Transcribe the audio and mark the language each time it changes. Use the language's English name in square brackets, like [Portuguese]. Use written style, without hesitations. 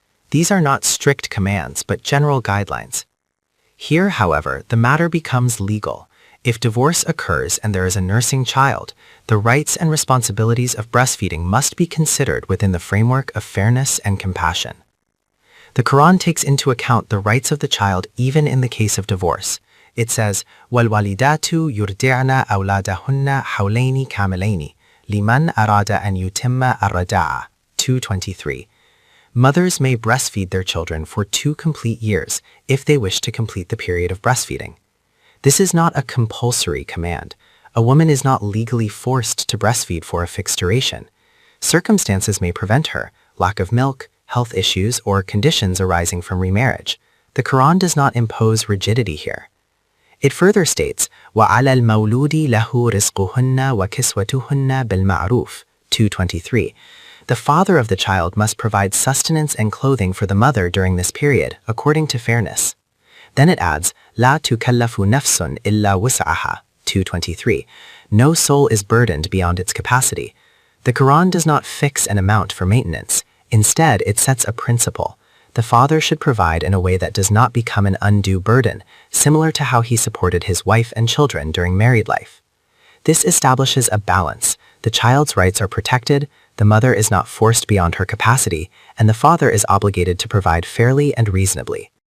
[English] These are not strict commands but general guidelines. Here, however, the matter becomes legal. If divorce occurs and there is a nursing child, the rights and responsibilities of breastfeeding must be considered within the framework of fairness and compassion. The Quran takes into account the rights of the child even in the case of divorce. It says, [Arabic] وَالْوَالِدَاتُ يُرْضِعْنَ أَوْلَادَهُنَّ حَوْلَيْنِ كَامِلَيْنِ لِمَنْ أَرَادَ أَنْ يُتِمَّ الرَّضَاعَةَ 2:23. [English] Mothers may breastfeed their children for 2 complete years if they wish to complete the period of breastfeeding. This is not a compulsory command. A woman is not legally forced to breastfeed for a fixed duration. Circumstances may prevent her, lack of milk, health issues, or conditions arising from remarriage. The Quran does not impose rigidity here. It further states, [Arabic] وَعَلَى الْمَوْلُودِ لَهُ رِزْقُهُنَّ وَكِسْوَتُهُنَّ بِالْمَعْرُوفِ 2:23. [English] The father of the child must provide sustenance and clothing for the mother during this period, according to fairness. Then it adds, [Arabic] لَا تُكَلَّفُ نَفْسٌ إِلَّا وُسْعَهَا 2:23. [English] No soul is burdened beyond its capacity. The Quran does not fix an amount for maintenance. Instead, it sets a principle. The father should provide in a way that does not become an undue burden, similar to how he supported his wife and children during married life. This establishes a balance. The child's rights are protected, the mother is not forced beyond her capacity, and the father is obligated to provide fairly and reasonably.